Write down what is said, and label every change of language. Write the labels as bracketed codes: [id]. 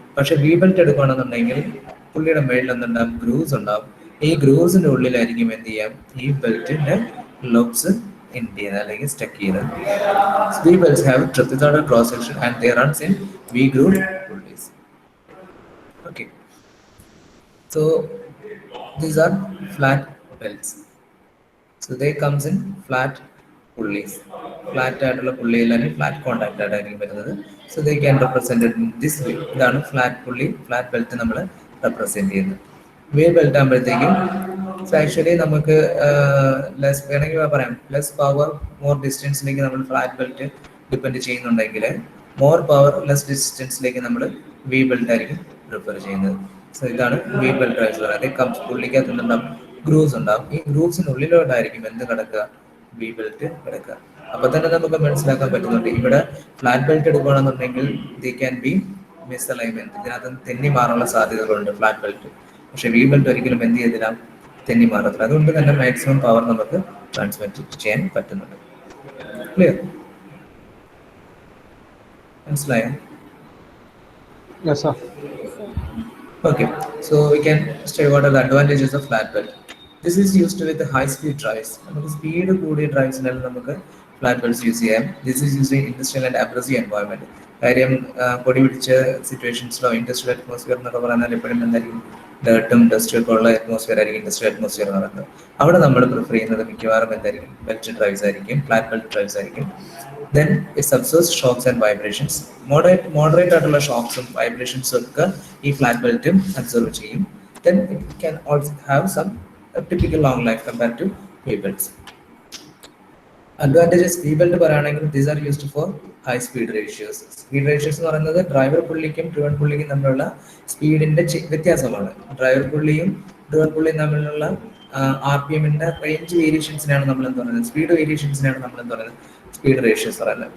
[ml] പക്ഷെ V belt എടുക്കുകയാണെന്നുണ്ടെങ്കിൽ പുള്ളിയുടെ മേളിൽ എന്തുണ്ടാവും, ഗ്രൂവ്സ് ഉണ്ടാവും. ഈ ഗ്രൂവ്സിന്റെ ഉള്ളിലായിരിക്കും എന്ത് ചെയ്യാം, ഈ ബെൽറ്റിന്റെ ലോബ്സ് എൻഡ് ചെയ്യുന്നത് അല്ലെങ്കിൽ സ്റ്റക്ക് ചെയ്യുന്നത്. [en] V belts have trapezoidal cross section and they runs in V groove pulleys. Okay, so these are flat belts. So they comes in flat pulleys. [ml] Flat ആയിട്ടുള്ള പുള്ളിയിൽ അല്ലെങ്കിൽ ഫ്ലാറ്റ് കോണ്ടാക്ട് ആയിട്ടായിരിക്കും വരുന്നത്. [en] So they can represent in this way. [ml] ഇതാണ് flat പുള്ളി, flat belt നമ്മൾ represent ചെയ്യുന്നത്. വേ belt ആകുമ്പോഴത്തേക്കും actually നമുക്ക് ലെസ് വേണമെങ്കിൽ പറയാം, ലെസ് പവർ മോർ ഡിസ്റ്റൻസിലേക്ക് നമ്മൾ ഫ്ലാറ്റ് ബെൽറ്റ് ഡിപ്പെൻഡ് ചെയ്യുന്നുണ്ടെങ്കിൽ മോർ പവർ ലെസ് ഡിസ്റ്റൻസിലേക്ക് നമ്മൾ വി ബെൽറ്റ് ആയിരിക്കും പ്രിഫർ ചെയ്യുന്നത്. സോ ഇതാണ് വി ബെൽറ്റ് ഡ്രൈവ്സ് പറയുന്നത്. പുള്ളിക്കകത്ത് എന്തുണ്ടാവും, ഗ്രൂവ്സ് ഉണ്ടാവും. ഈ ഗ്രൂവ്സിനുള്ളിലോട്ടായിരിക്കും എന്ത് കിടക്കുക, വി ബെൽറ്റ് കിടക്കുക. അപ്പൊ തന്നെ നമുക്ക് മനസ്സിലാക്കാൻ പറ്റുന്നുണ്ട് ഇവിടെ ഫ്ലാറ്റ് ബെൽറ്റ് എടുക്കുകയാണെന്നുണ്ടെങ്കിൽ [en] they can be [ml] മിസ്അലൈൻമെന്റ്, ഇതിനകത്ത് തെന്നി മാറാനുള്ള സാധ്യതകളുണ്ട് ഫ്ലാറ്റ് ബെൽറ്റ്. പക്ഷെ വി ബെൽറ്റ് ഒരിക്കലും എന്ത് ചെയ്തില്ല, തെന്നി മാറത്തില്ല. അതുകൊണ്ട് തന്നെ മാക്സിമം പവർ നമുക്ക് ട്രാൻസ്മിറ്റ് ചെയ്യാൻ പറ്റുന്നുണ്ട്. ക്ലിയർ? മനസ്സിലായോ? [en] Yes, sir. Okay, so we can study what are the advantages of flat belt. This is used with the high speed drives. [ml] നമുക്ക് സ്പീഡ് കൂടിയ ഡ്രൈവ്സിനെല്ലാം നമുക്ക് ഫ്ലാറ്റ് ബെൽറ്റ്സ് യൂസ് ചെയ്യാം. [en] This is use in industrial and abrasive environment. [ml] കാര്യം പൊടി പിടിച്ച സിറ്റുവേഷൻസിലോ industrial atmosphere എന്നൊക്കെ പറഞ്ഞാൽ എപ്പോഴും എന്തായിരിക്കും, ഡേർട്ടും ഡസ്റ്റും ഒക്കെ ഉള്ള അറ്റ്മോസ്ഫിയർ ആയിരിക്കും ഇൻഡസ്ട്രിയൽ അറ്റ്മോസ്ഫിയർ എന്ന് പറയുന്നത്. അവിടെ നമ്മൾ പ്രിഫർ ചെയ്യുന്നത് മിക്കവാറും എന്തായിരിക്കും, ബെൽറ്റ് ഡ്രൈവ്സ് ആയിരിക്കും, ഫ്ലാറ്റ് ബെൽറ്റ് ഡ്രൈവ്സ് ആയിരിക്കും. [en] Then it absorbs shocks and vibrations. [ml] Moderate ആയിട്ടുള്ള ഷോക്സും വൈബ്രേഷൻസും ഒക്കെ ഈ ഫ്ലാറ്റ് ബെൽറ്റും അബ്സോർവ് ചെയ്യും. [en] Then it can also have some typical long life compared to V belts. Advantages V belt [ml] പറയുകയാണെങ്കിൽ [en] These are used for high speed ratios. [ml] Speed ratios എന്ന് പറയുന്നത് driver പുള്ളിക്കും driven പുള്ളിക്കും തമ്മിലുള്ള സ്പീഡിന്റെ വ്യത്യാസമാണ്. Driver പുള്ളിയും ഡ്രിവൺ പുള്ളിയും തമ്മിലുള്ള R P എമ്മിന്റെ range വേരിയേഷൻസിനാണ് നമ്മൾ എന്ത് പറയുന്നത്, സ്പീഡ് വേരിയേഷൻസിനാണ് നമ്മൾ എന്ത് പറയുന്നത്, സ്പീഡ് റേഷ്യോസ് പറയുന്നത്.